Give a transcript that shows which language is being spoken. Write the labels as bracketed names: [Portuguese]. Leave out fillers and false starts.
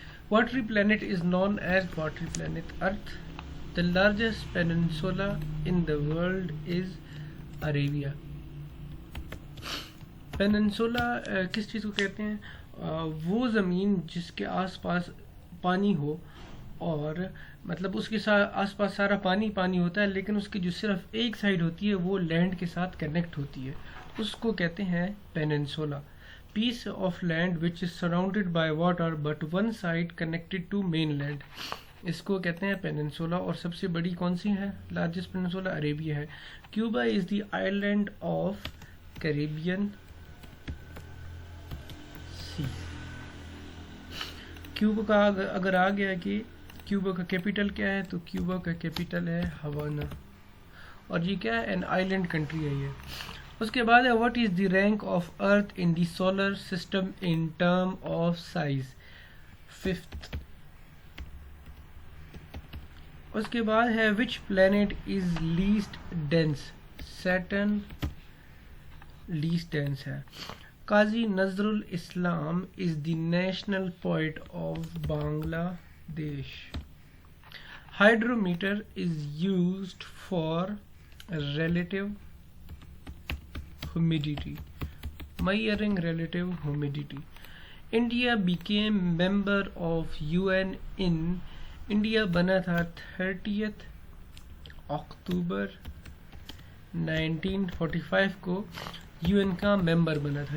[English] Watery planet is known as watery planet Earth. The largest peninsula in the world is Arabia. [Urdu] Peninsula کس چیز کو کہتے ہیں؟ وہ زمین جس کے آس پاس پانی ہو, اور مطلب اس کے آس پاس سارا پانی پانی ہوتا ہے, لیکن اس کی جو صرف ایک سائڈ ہوتی ہے وہ لینڈ کے ساتھ کنیکٹ ہوتی ہے, اس کو کہتے ہیں peninsula. [English] Piece of land which is surrounded by water but one side connected to mainland. [Urdu] اس کو کہتے ہیں پیننسولا. اور سب سے بڑی کون سی ہے؟ لارجسٹ پیننسولا عربیہ ہے. [English] Cuba is the island of Caribbean sea. [Urdu] Cuba کا اگر آ گیا کہ کیوبا کا کیپٹل کیا ہے, تو کیوبا کا کیپٹل ہے ہوانا, اور یہ کیا ہے؟ [English] an island country [Urdu] ہے یہ. اس کے بعد ہے [English] What is the rank of earth in the solar system in term of size. 5th. [Urdu] اس کے بعد ہے [English] Which planet is least dense. Saturn least dense ہے. Kazi Nazrul Islam is the national poet of Bangladesh. Hydrometer is used for relative humidity. Measuring relative humidity. India became member of UN in India [Urdu] بنا تھا 30th اکتوبر 1945 کو UN کا ممبر بنا تھا.